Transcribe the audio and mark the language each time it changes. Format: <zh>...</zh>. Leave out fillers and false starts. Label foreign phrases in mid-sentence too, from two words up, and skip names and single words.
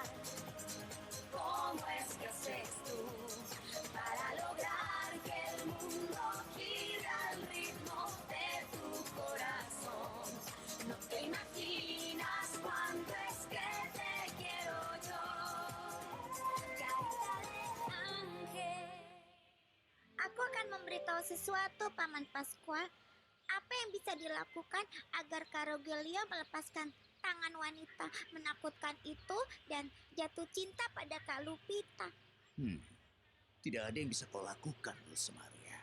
<es>¿Cómo es que haces tú para lograr que el mundo gire al ritmo de tu corazón? No te imaginas cuánto es que te quiero yo, carita de ángel.</es> <id>Aku akan memberitahu sesuatu, Paman Pascual. Apa yang bisa dilakukan agar Kak Rogelio melepaskan tangan wanita menakutkan itu dan jatuh cinta pada Kak Lupita? Tidak ada yang bisa kau lakukan, Dulce Maria.</id>